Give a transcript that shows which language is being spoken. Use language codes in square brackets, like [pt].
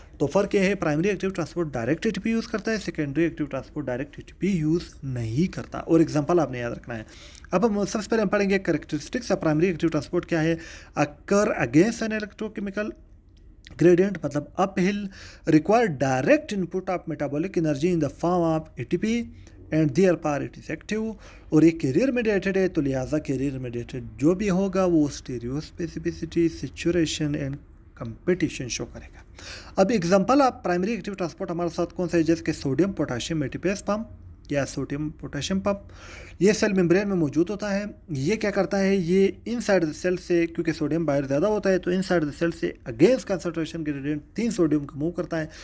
[ur] تو فرق یہ ہے, primary active transport direct A T P use کرتا ہے, secondary active transport direct A T P use نہیں کرتا. اور ایگزامپل آپ نے یاد رکھنا ہے. اب ہم سب سے پہلے ہم پڑھیں گے characteristics of primary active transport کیا ہے. [en] Occur against an electrochemical gradient مطلب uphill require direct input of metabolic energy in the form of ATP and therefore it is active. [ur] اور یہ کیریئر میڈیٹڈ ہے, تو لہٰذا کیریئر میڈیٹڈ جو بھی ہوگا وہ stereo specificity, saturation and competition شو کرے گا. اب ایگزامپل آپ پرائمری ایکٹیو ٹرانسپورٹ ہمارے ساتھ کون سا ہے؟ جیسے کہ سوڈیم پوٹاشیم ایڈیپیز پمپ یا سوڈیم پوٹاشیم پمپ. یہ سیل ممبرین میں موجود ہوتا ہے. یہ کیا کرتا ہے؟ یہ ان سائڈ سیل سے, کیونکہ سوڈیم باہر زیادہ ہوتا ہے تو ان سائڈ سیل سے اگینسٹ کنسنٹریشن گریڈینٹ 3 سوڈیم کو موو کرتا ہے.